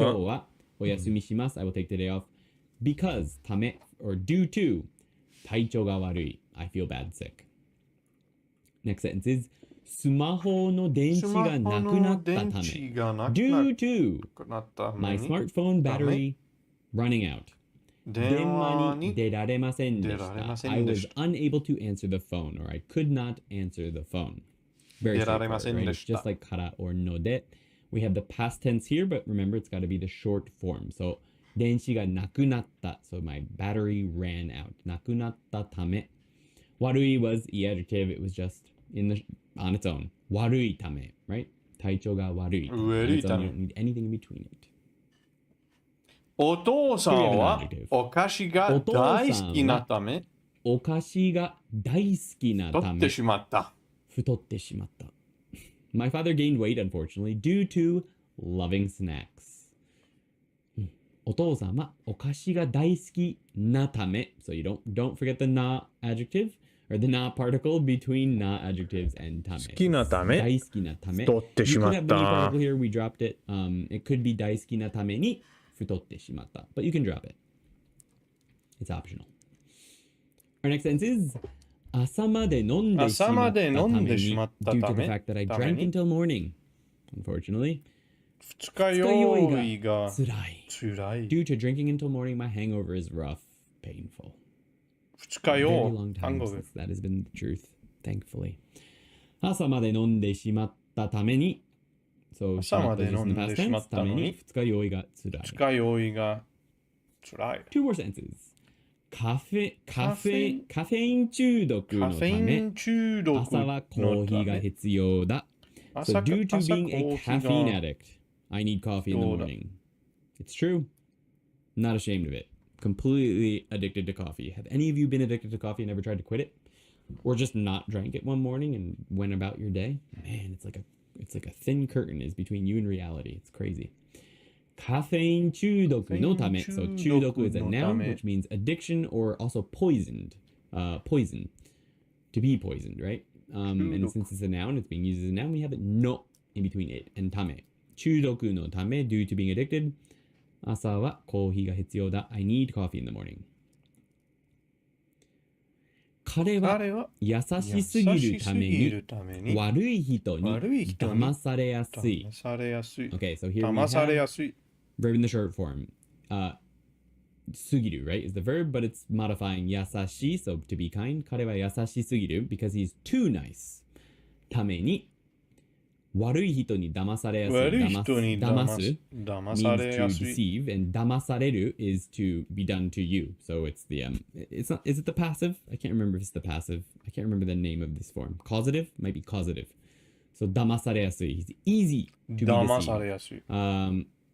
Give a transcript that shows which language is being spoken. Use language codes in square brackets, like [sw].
[ja] 今日はお休みします [en] I will take today off because ため or due to [ja] 体調が悪い [en] I feel bad sick. Next sentence is [ja] スマホの電池がなくなったため [en] due to my smartphone battery running out. [ja] 電話に出られませんでした。 [en] I was unable to answer the phone, or I could not answer the phone. Very straightforward, right? It's just like から or ので. We have the past tense here, but remember it's got to be the short form. [ja] So 電池がなくなった. [en] So my battery ran out. [ja] なくなったため. [en] 悪い was e adjective. It was just on its own. [ja] 悪いため, [en] right? [ja] 体調が悪い。悪いため。 [en] You don't need anything in between it. [ja] お父さんはお菓子が大好きなためお菓子が大好きなため太ってしまった。太ってしまった。 [en] My father gained weight, unfortunately, due to loving snacks. [ja] お父さんはお菓子が大好きなため [en] So you don't forget the na adjective or the na particle between na adjectives and ため [ja] 好きなため大好きなため太ってしまった。 [en] You could have any particle here, we dropped it. It could be [ja] 大好きなために太ってしまった [en] But you can drop it. It's optional. Our next sentence is [ja] 朝まで飲んでしまったために [en] due to the fact that I drank until morning. Unfortunately. [ja] 二日酔いがつらい [en] Due to drinking until morning, my hangover is rough, painful. [ja] 二日 [en] Very [ja] 酔 [en] long [ja] い [en] time since that has been the truth, thankfully. [ja] 朝まで飲んでしまったために So 朝まで飲んでしまったのに二日酔いがつらい二日酔いがつらい。 [en] Two more sentences. [ja] カフェイン中毒のため朝はコーヒーが必要だ [en] So due to being a caffeine addict, I need coffee in the morning. It's true. Not ashamed of it. Completely addicted to coffee. Have any of you been addicted to coffee and ever tried to quit it? Or just not drank it one morning and went about your day? Man, it's like a thin curtain is between you and reality. It's crazy. [ja] カフェイン中毒のため [en] So 中毒 is a noun, which means addiction or also poisoned. Poison. To be poisoned, right? And since it's a noun, it's being used as a noun, we have it no in between it and ため。 [ja] 中毒のため [en] due to being addicted. [ja] 朝はコーヒーが必要だ [en] I need coffee in the morning. [ja] 彼は優しすぎるために悪い人に騙されやすい。 [en] Okay, so here we have verb in the short form. すぎる right, is the verb, but it's modifying 優しい so to be kind. [ja] 彼は優しすぎる [en] because he's too nice. [ja] ために悪い人に騙されやすい。 [en] 騙す means to deceive, and 騙される is to be done to you. So it's the it's not. Is it the passive? I can't remember if it's the passive. I can't remember the name of this form. Causative might be causative. So [ja] 騙されやすい. [en] He's easy to be deceived.